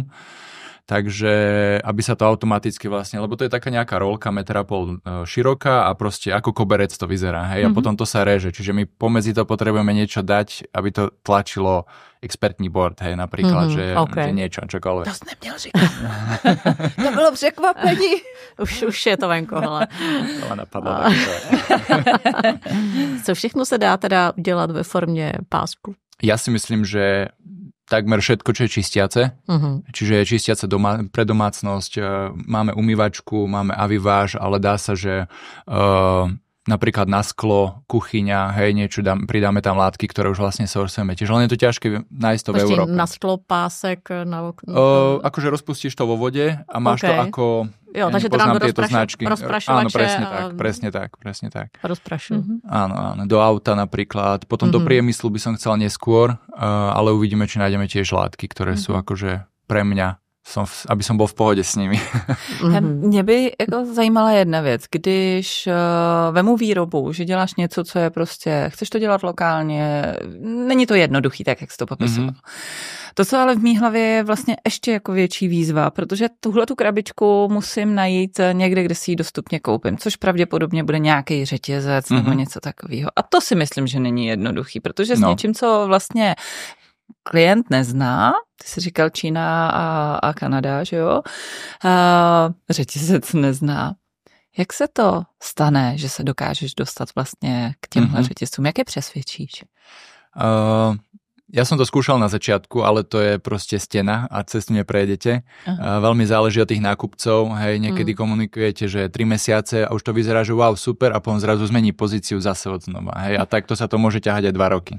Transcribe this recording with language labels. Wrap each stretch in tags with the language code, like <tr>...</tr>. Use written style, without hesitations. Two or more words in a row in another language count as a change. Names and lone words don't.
<sk>Takže aby sa to automaticky vlastne, lebo to je taká nejaká rolka 1,5 m široká a proste ako koberec to vyzerá. Hej? A potom to sa reže. Čiže my pomedzi to potrebujeme niečo dať, aby to tlačilo expertní board, hej, napríklad, že niečo, čokoľvek.</sk> <cs>To jsi neměl říkat. To bylo překvapení. Už je to venko, hele. To napadlo. Co všechno se dá teda udělat ve formě pásku?</cs> <sk>Ja si myslím, že takmer všetko, čo je čistiace. Čiže je čistiace pre domácnosť, máme umývačku, máme aviváž, ale dá sa, že napríklad na sklo, kuchyňa, hej, niečo pridáme tam látky, ktoré už vlastne sourcujeme. Čiže len je to ťažké nájsť to v Európe.</sk> <cs>Na sklo, pásek, na okno?</cs> <sk>Akože rozpustíš to vo vode a máš to ako...</sk> <cs>Jo, takže to nám do rozprašovače.</cs> <sk>Áno, presne tak. Rozprašujem. Áno, do auta napríklad. Potom do priemyslu by som chcel neskôr, ale uvidíme, či nájdeme tiež látky, ktoré sú akože pre mňa aby som bol v pohode s nimi.</sk> <cs>Mě by jako zajímala jedna věc, když vemu výrobu, že děláš něco, co je prostě, chceš to dělat lokálně, není to jednoduchý, tak jak jsi to popisoval. To, co ale v mý hlavě je vlastně ještě jako větší výzva, protože tuhletu krabičku musím najít někde, kde si ji dostupně koupím, což pravděpodobně bude nějaký řetězec nebo něco takového. A to si myslím, že není jednoduchý, protože s něčím, co vlastně klient nezná, ty jsi říkal Čína a Kanada, že jo? Řetězec nezná. Jak se to stane, že se dokážeš dostat vlastně k těmhle řetězcům? Jak je přesvědčíš?</cs> <sk>Ja som to skúšal na začiatku, ale to je proste stena a cez tu neprejdete. Veľmi záleží od tých nákupcov. Hej, niekedy komunikujete, že 3 mesiace a už to vyzerá, že wow, super, a potom zrazu zmení pozíciu zase od znova. Hej, a takto sa to môže ťahať aj 2 roky.</sk>